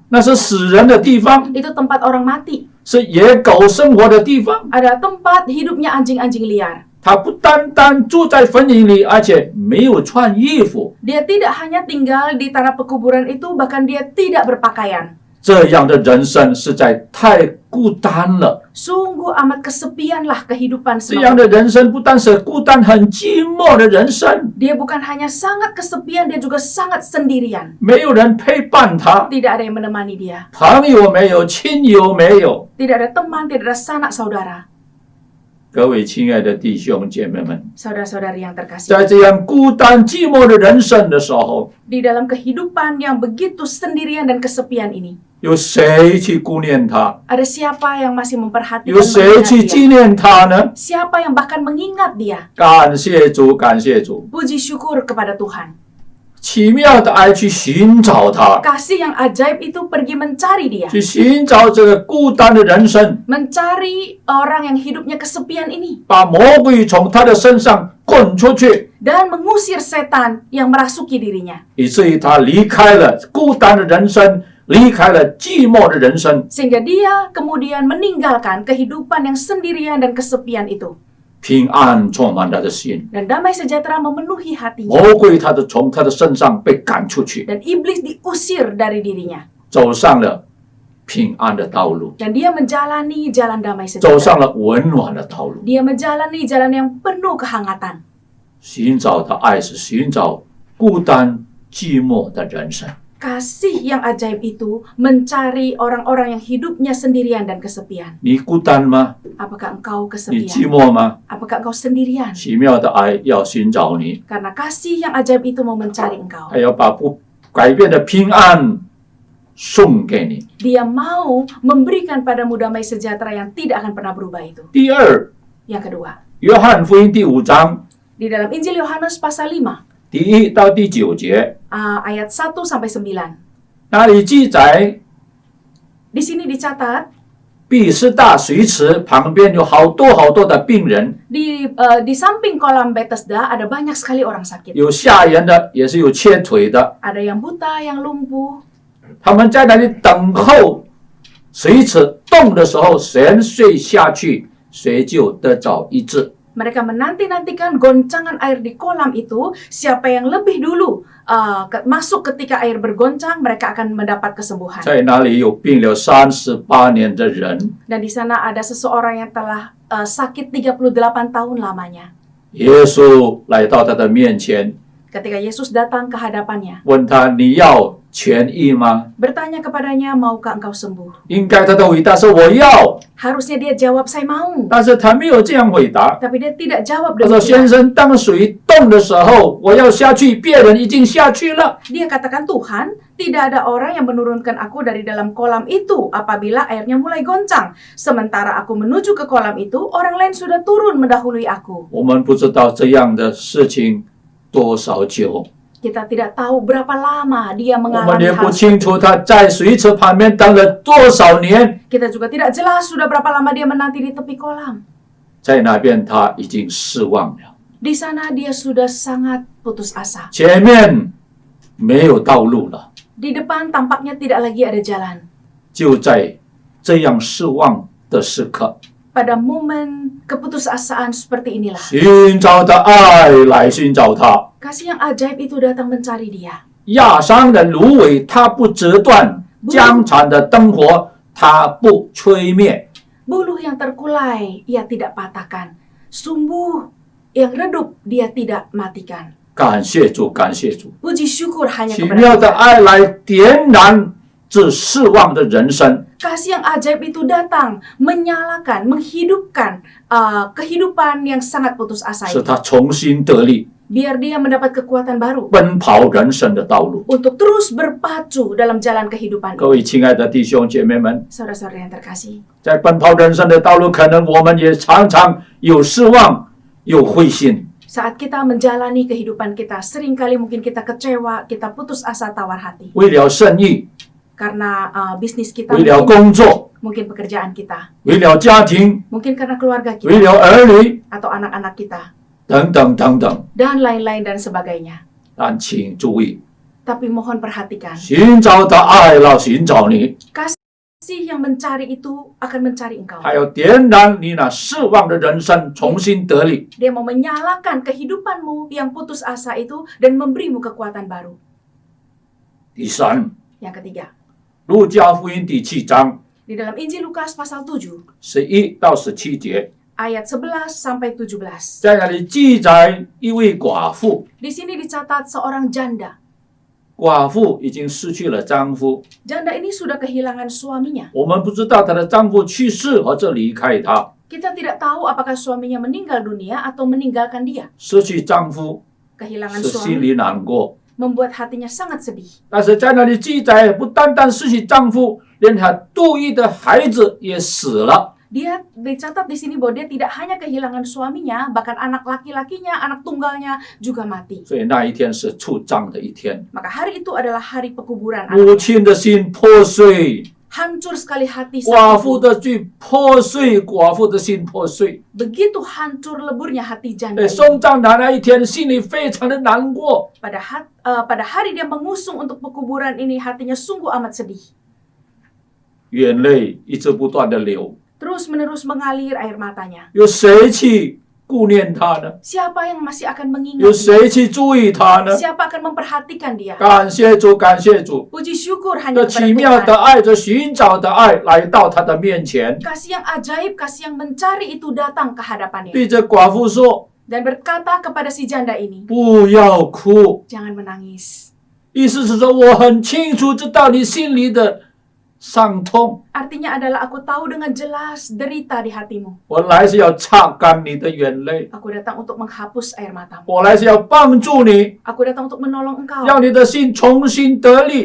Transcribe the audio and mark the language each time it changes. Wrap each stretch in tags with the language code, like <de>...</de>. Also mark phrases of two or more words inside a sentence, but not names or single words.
<zh>那是死人的地方，</zh> <id>Itu tempat orang mati.</id> <zh>是野狗生活的地方。</zh> <id>Adalah tempat hidupnya anjing-anjing liar.</id> <zh>他不单单住在坟茔里，而且没有穿衣服。</zh> <id>Dia tidak hanya tinggal di tanah pekuburan itu, bahkan dia tidak berpakaian.</id> <zh>这样的人生实在太孤单了。</zh> <id>Sungguh amat kesepianlah kehidupan</id> <zh>这样</zh> <id>semacam</id> <zh>的人生不但是孤单、很寂寞的人生，</zh> <id>Dia bukan hanya sangat kesepian, dia juga sangat sendirian.</id> <zh>没有人陪伴他，</zh> <id>Tidak ada yang menemani dia.</id> <zh>朋友没有，亲友没有。</zh> <id>Tidak ada teman, tidak ada sanak saudara.</id> <zh>各位亲爱的弟兄姐妹们，</zh> <id>Saudara-saudari yang terkasih,</id> <zh>在这样孤单寂寞的人生的时候，</zh> <id>di dalam kehidupan yang begitu sendirian dan kesepian ini,</id> <zh>有谁去顾念他？</zh> <id>ada siapa yang masih memperhatikan</id> <zh>有谁</zh> <id>mengingat</id> <zh>去</zh> <id>dia?</id> <zh>纪念他呢？</zh> <id>Siapa yang bahkan mengingat dia?</id> <zh>感谢主，感谢主！</zh> <id>Puji syukur kepada Tuhan.</id> <zh>奇妙的爱去寻找他，</zh> <id>Kasih yang ajaib itu pergi mencari dia.</id> <zh>去寻找这个孤单的人生，</zh> <id>Mencari orang yang hidupnya kesepian ini.</id> <zh>把魔鬼从他的身上滚出去，</zh> <id>Dan mengusir setan yang merasuki dirinya.</id> <zh>以至于他离开了孤单的人生，离开了寂寞的人生，</zh> <id>Sehingga dia kemudian meninggalkan kehidupan yang sendirian dan kesepian itu.</id> <zh>平安充满他的心。</zh> <id>Dan damai sejahtera memenuhi hatinya.</id> <zh>魔鬼从他的身上被赶出去，</zh> <id>Dan iblis diusir dari dirinya.</id> <zh>走上了平安的道路，</zh> <id>Dan dia menjalani jalan damai</id> <zh>走上</zh> <id>sejahtera.</id> <zh>了温暖的道路。</zh> <id>Dia menjalani jalan yang penuh kehangatan.</id> <zh>寻找的爱是寻找孤单寂寞的人生。</zh> <id>Kasih yang ajaib itu mencari orang-orang yang hidupnya sendirian dan kesepian.</id> <zh>你孤单吗？</zh> <id>Apakah engkau</id> <zh>你寂</zh> <id>kesepian?</id> <zh>寞吗？</zh> <id>Apakah engkau sendirian?</id> <zh>奇妙的爱要寻找你，</zh> <id>Karena kasih yang ajaib itu mau mencari engkau.</id> <zh>还要把不改变的平安送给你。</zh> <id>Dia mau memberikan padamu damai sejahtera yang tidak akan pernah berubah itu.</id> <zh>第二，</zh> <id>Yang kedua,</id> <zh>约翰福音第5章</zh> <id>di dalam Injil Yohanes pasal 5,</id> <zh>第1到第9节，</zh> <id>ayat 1 sampai 9.</id> <zh>那里记载，</zh> <id>Di sini dicatat</id> <zh>毕士大水池旁边有好多的病人，</zh> <id>di samping kolam Bethesda ada banyak sekali orang sakit.</id> <zh>有吓人的，也是有切腿的。</zh> <id>Ada yang buta, yang lumpuh.</id> <zh>他们在那里等候水池动的时候，谁下去，谁就得着医治。</zh> <id>Mereka menanti-nantikan goncangan air di kolam itu. Siapa yang lebih dulu masuk ketika air bergoncang, mereka akan mendapat kesembuhan.</id> <zh>在那里有病了38年的人，</zh> <id>Dan di sana ada seseorang yang telah sakit 38 tahun lamanya.</id> <zh>耶稣来到他的面前，</zh> <id>Ketika Yesus datang ke hadapannya,</id> <zh>问他：“你要痊愈吗</zh> <id>bertanya kepadanya, maukah engkau sembuh? ？”</id> <zh>应该他的回答是：“我要。</zh> <id>Harusnya dia jawab, saya mau. ”</id> <zh>但是他没有这样回答。</zh> <id>Tapi dia tidak jawab</id> <zh>他说：“先</zh> <id>demikian.</id> <zh>生，当水动的时候，我要下去，别人已经下去了。</zh> <id>Dia katakan, Tuhan, tidak ada orang yang menurunkan aku dari dalam kolam itu apabila airnya mulai goncang. Sementara aku menuju ke kolam itu, orang lain sudah turun mendahului aku. ”</id> <zh>我们不知道这样的事情多少久，</zh> <id>Kita tidak tahu berapa lama dia</id> <zh>我们</zh> <id>mengalami</id> <zh>也不</zh> <id>hal</id> <zh>清</zh> <id>seperti</id> <zh>楚他在水池旁边等了多少年，</zh> <id>Kita juga tidak jelas sudah berapa lama dia menanti di tepi kolam.</id> <zh>在那边他已经失望了，</zh> <id>Di sana dia sudah sangat putus asa.</id> <zh>前面没有道路了。</zh> <id>Di depan tampaknya tidak lagi ada jalan.</id> <zh>就在这样失望的时刻，</zh> <id>Pada momen keputusasaan seperti inilah,</id> <zh>寻找的爱来寻找他。</zh> <id>kasih yang ajaib itu datang mencari dia.</id> <zh>压伤的芦苇它不折断，僵残的灯火它不吹灭。</zh> <id>Buluh yang terkulai ia tidak patahkan. Sumbu yang redup dia tidak matikan.</id> <zh>感谢主，感谢主，</zh> <id>Puji syukur hanya</id> <zh>奇</zh> <id>kepada</id> <zh>妙的</zh> <id>Tuhan.</id> <zh>爱来点燃这失望的人生。</zh> <id>Kasih yang ajaib itu datang menyalakan, menghidupkan kehidupan yang sangat putus asa</id> <zh>使</zh> <id>itu.</id> <zh>他重新得力，</zh> <id>Biar dia mendapat kekuatan baru</id> <zh>奔跑人生的道路。</zh> <id>untuk terus berpacu dalam jalan kehidupan</id> <zh>各</zh> <id>ini.</id> <zh>位亲爱的弟兄姐妹们，</zh> <id>Saudara-saudara yang terkasih,</id> <zh>在奔跑人生的道路，可能我们也常常有失望，有灰心。</zh> <id>saat kita menjalani kehidupan kita, seringkali mungkin kita kecewa, kita putus asa, tawar hati.</id> <zh>为了生意，</zh> <id>Karena bisnis kita,</id> <zh>为了</zh> <id>mungkin,</id> <zh>工作，</zh> <id>mungkin pekerjaan kita,</id> <zh>为了家庭，</zh> <id>mungkin karena keluarga</id> <zh>为</zh> <id>kita</id> <zh>了儿女，</zh> <id>atau anak-anak kita,</id> <zh>等等等等。</zh> <id>dan lain-lain dan sebagainya.</id> <zh>但请注意，</zh> <id>Tapi mohon perhatikan,</id> <zh>寻找的爱要寻找你，</zh> <id>kasih yang mencari itu akan mencari engkau.</id> <zh>还要点燃你那失望的人生，重新得力。</zh> <id>Dia mau menyalakan kehidupanmu yang putus asa itu dan memberimu kekuatan baru.</id> <zh>第三，</zh> <id>Yang ketiga,</id> <zh>路加福音第7章</zh> <id>di dalam Injil Lukas pasal 7,</id> <zh>11 到17节，</zh> <id>ayat 11 sampai 17.</id> <zh>在那里记载一位寡妇，</zh> <id>Di sini dicatat seorang janda.</id> <zh>寡妇已经失去了丈夫，</zh> <id>Janda ini sudah kehilangan suaminya.</id> <zh>我们不知道她的丈夫去世或者离开她。</zh> <id>Kita tidak tahu apakah suaminya meninggal dunia atau meninggalkan dia.</id> <zh>失去丈夫</zh> <id>Kehilangan</id> <zh>是心</zh> <id>suami</id> <zh>里难过，</zh> <id>membuat hatinya sangat sedih.</id> <zh>但是在那里记载，不单单失去丈夫，连她独一的孩子也死了。</zh> <id>Dia dicatat di sini bahwa dia tidak hanya kehilangan suaminya, bahkan anak laki-lakinya, anak tunggalnya juga mati.</id> <zh>所以那一天是出葬的一天，</zh> <id>Maka hari itu adalah hari pekuburan</id> <zh>母</zh> <id>anaknya.</id> <zh>亲的心破碎，</zh> <id>Hancur sekali hati</id> <zh>寡</zh> <id>sang</id> <zh>妇</zh> <id>ibu.</id> <zh>的罪破碎，寡妇的心破碎。</zh> <id>Begitu hancur leburnya hati janda 哎， ini.</id> <zh>送葬的那一天，心里非常的难过。</zh> <id>Pada hari dia mengusung untuk pekuburan ini, hatinya sungguh amat sedih.</id> <zh>眼泪一直不断的流，</zh> <id>Terus menerus mengalir air matanya.</id> <zh>有谁去顾念他呢？</zh> <id>Siapa yang masih akan</id> <zh>有</zh> <id>mengingat dia?</id> <zh>谁去注意他呢？</zh> <id>Siapa akan memperhatikan dia?</id> <zh>感谢主，感谢主，</zh> <id>Puji syukur hanya</id> <zh>这</zh> <id>kepada</id> <zh>奇妙</zh> <id>Tuhan.</id> <zh>的爱，这寻找的爱来到他的面前，</zh> <id>Kasih yang ajaib, kasih yang mencari itu datang ke hadapannya.</id> <zh>对着寡妇说</zh> <id>Dan berkata kepada si janda ini,</id> <zh>不要哭，</zh> <id>jangan menangis.</id> <zh>意思是说，我很清楚知道你心里的伤痛，</zh> <id>Artinya adalah aku tahu dengan jelas derita di hatimu.</id> <zh>我来是要擦干你的眼泪，</zh> <id>Aku datang untuk menghapus air matamu.</id> <zh>我来是要帮助你，</zh> <id>Aku datang untuk menolong engkau</id> <zh>让你的心重新得力，</zh>